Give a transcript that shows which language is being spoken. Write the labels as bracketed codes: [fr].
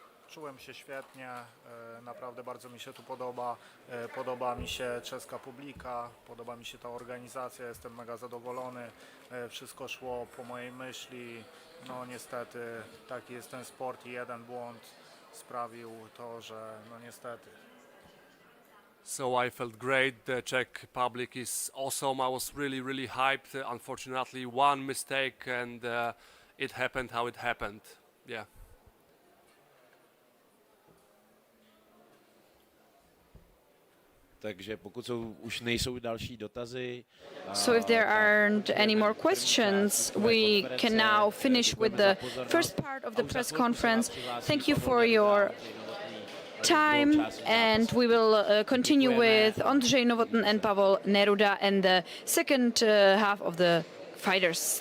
[pl] Czułem się świetnie, naprawdę bardzo mi się tu podoba, podoba mi się czeska publika, podoba mi się ta organizacja, jestem mega zadowolony, wszystko szło po mojej myśli, no niestety taki jest ten sport i jeden błąd sprawił to, że no niestety. [en] So I felt great, the Czech public is awesome, I was really hyped, unfortunately one mistake and it happened how it happened, yeah. [cs] Takže pokud jsou, už nejsou další dotazy. [en] So if there aren't any more questions, we can now finish with the first part of the press conference. Thank you for your time, and we will continue with Ondřej Novotný and Pavel Neruda and the second half of the fighters.